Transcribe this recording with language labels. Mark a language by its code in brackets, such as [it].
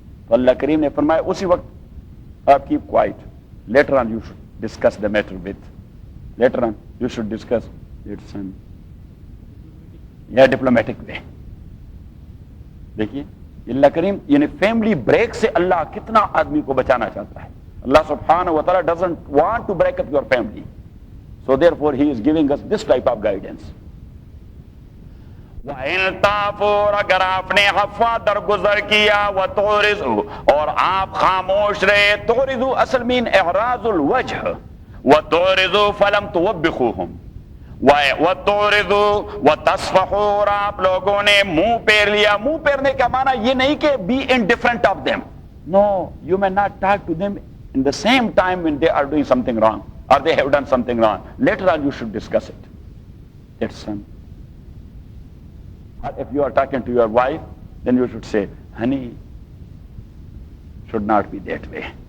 [ur] تو اللہ کریم نے فرمایا اسی وقت آپ [en] keep quiet. Later on you should discuss the matter with. Later on you should discuss it in diplomatic way. [ur] دیکھیے اللہ کریم یعنی فیملی بریک سے اللہ کتنا آدمی کو بچانا چاہتا ہے. [ar] اللہ سبحانہ و تعالی [en] doesn't want to break up your family. So therefore he is giving us this type of guidance. [ar] وَإِن تَعْفُوا [ur] اگر آپ نے عفو درگزر کیا وَتُعْرِضُوا اور آپ خاموش رہے، تُعْرِضُوا اصل مین اعراض الوجہ، [ar] وَتُعْرِضُوا فَلَمْ تُوَبِّخُوهُمْ وَتُعْرِضُوا وَتَصْفَحُوا [ur] اور آپ لوگوں نے منہ پھیر لیا. منہ پھیرنے کا معنی یہ نہیں کہ [en] be indifferent of them. No, you may not talk to them in the same time when they are doing something wrong or they have done something wrong. Later on you should discuss it. That's or if you are talking to your wife, then you should say, honey, should not be that way.